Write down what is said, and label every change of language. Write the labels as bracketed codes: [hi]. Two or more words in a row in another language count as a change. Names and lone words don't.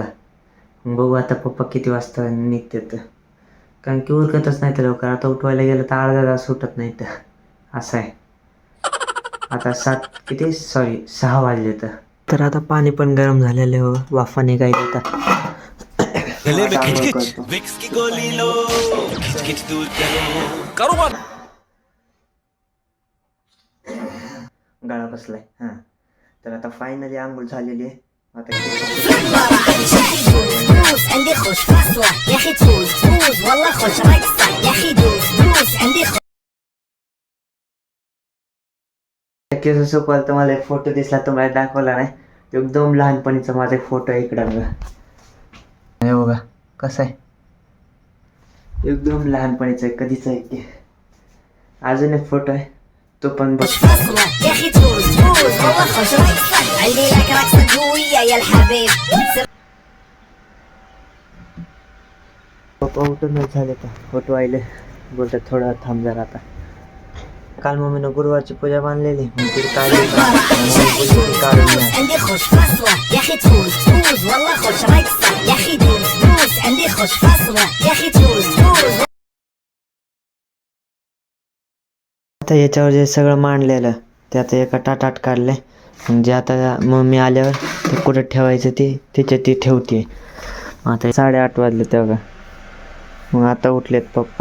[mr] मग बघू आता पप्पा किती वाजता निघतात, कारण की उरकतच नाही तर लवकर. आता उठवायला गेलं तर अर्धा तास सुटत नाही तर असं आहे. आता 6 वाजले तर आता पाणी पण गरम झालेलं आहे, वाफा निघायला आता. [hi] गले में [mr] आता आंघोळ [hi] खिचखिच [mr] करतो. [hi] विक्स की गोली लो खिचखिच दूर करो [mr] गळा बसलाय. हां, तर आता फायनली आंघोळ झालेली आहे. आता [ar] عندي خوش فاصلة يا أخي تفوز تفوز والله خوش رقصة يا أخي دوس دوس عندي [mr] केस सुकवाल तर मला एक फोटो दिसला, तुम्हाला दाखवला नाही. एकदम लहानपणीचा माझा एक फोटो आहे इकडं बघा. हे बघा कसं आहे, एकदम लहानपणीचा आहे, कधीच आहे की. अजून एक फोटो आहे तो पण बघ. [ar] فاصلة يا أخي تفوز تفوز والله خوش رقصة عندي لك رقصة قوية يا الحبيب [mr] पप्पा उठूनच झाले तर फोटो आले, बोलतात थोडं थांब जरा. आता काल मम्मीनं गुरुवारची पूजा बांधलेली, मग ती काढून [ar] عندي خوش فاصلة يا أخي تفوز تفوز والله خوش رقصة يا أخي دوس دوس عندي خوش فاصلة يا أخي تفوز تفوز. [mr] आता याच्यावर जे सगळं मांडलेलं ते आता एका ताटात काढले. म्हणजे आता मम्मी आल्यावर ते कुठं ठेवायचं ते तिच्या ती ठेवते. आता 8:30 वाजले तेव्हा. मग आता उठलेत पप्पा.